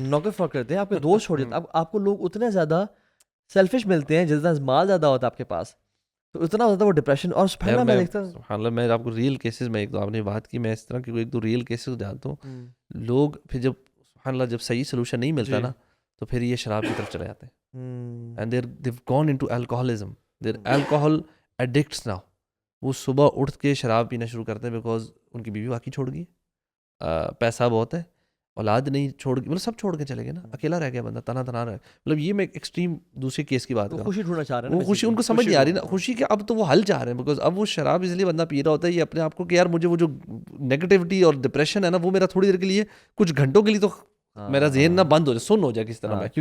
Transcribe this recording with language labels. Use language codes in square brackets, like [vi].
[ur] نوکر فراڈ کرتے ہیں, آپ کے دوست چھوڑ جاتے ہیں. اب آپ کو لوگ اتنے زیادہ سیلفش ملتے ہیں, جتنا مال زیادہ ہوتا ہے آپ کے پاس, تو اتنا ہوتا ہے وہ ڈپریشن. اور سبحان اللہ میں دیکھتا ہوں, سبحان اللہ, میں آپ کو ریئل کیسز میں ایک دو آپ نے بات کی, میں اس طرح کی ایک دو ریئل کیسز جانتا ہوں. لوگ پھر جب سبحان اللہ جب صحیح سلوشن نہیں ملتا نا تو پھر یہ شراب کی طرف چلے جاتے ہیں. [en] And they've gone into alcoholism, they're alcohol addicts now. [ur] وہ صبح اٹھ کے شراب پینا شروع کرتے ہیں بیکاز ان کی بیوی واقعی چھوڑ گئی, پیسہ بہت ہے, اولاد نہیں چھوڑ گئی, مطلب سب چھوڑ کے چلے گئے نا, اکیلا رہ گیا بندہ, تنہا تنہا رہ. مطلب یہ میں ایکسٹریم دوسری کیس کی بات کر رہا ہوں. خوشی ڈھونڈنا چاہ رہے ہیں, وہ خوشی ان کو سمجھ نہیں آ رہی نا, خوشی کہ اب تو وہ حل چاہ رہے ہیں, بیکاز اب وہ شراب اس لیے بندہ پی رہا ہوتا ہے یہ اپنے آپ کو کہ یار مجھے وہ جو نیگیٹیوٹی اور ڈپریشن ہے نا وہ میرا تھوڑی دیر کے لیے کچھ گھنٹوں کے لیے تو میرا ذہن نہ بند ہو جائے, سن ہو جائے کس طرح میں.